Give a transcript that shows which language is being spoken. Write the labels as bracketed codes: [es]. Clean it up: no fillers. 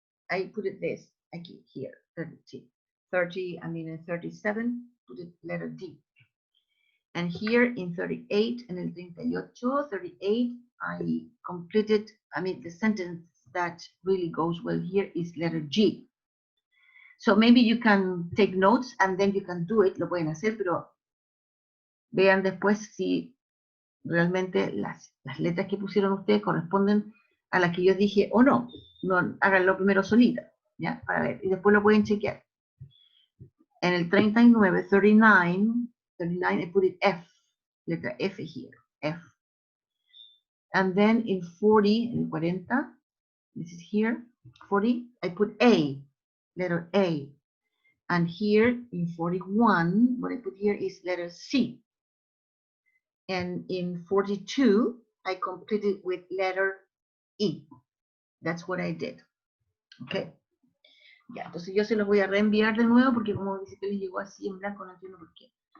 [en] I put it this, aquí, here, 30, I mean in 37, put it letter D. And here in 38, and in 38, I completed, I mean, the sentence that really goes well here is letter G. So maybe you can take notes and then you can do it, [es] lo pueden hacer, pero vean después si realmente las letras que pusieron ustedes corresponden a las que yo dije o no. No, háganlo primero solita, ¿ya? Para ver, y después lo pueden chequear. En el 39, 39, [en] I put it F, letra F here, F. And then in 40, in 40, this is here, 40, I put A, letter A. And here in 41, what I put here is letter C. And in 42, I completed with letter E. That's what I did. Okay. [es] Ya, entonces yo se los voy a reenviar de nuevo porque como dice que les llegó así en blanco, no entiendo por qué.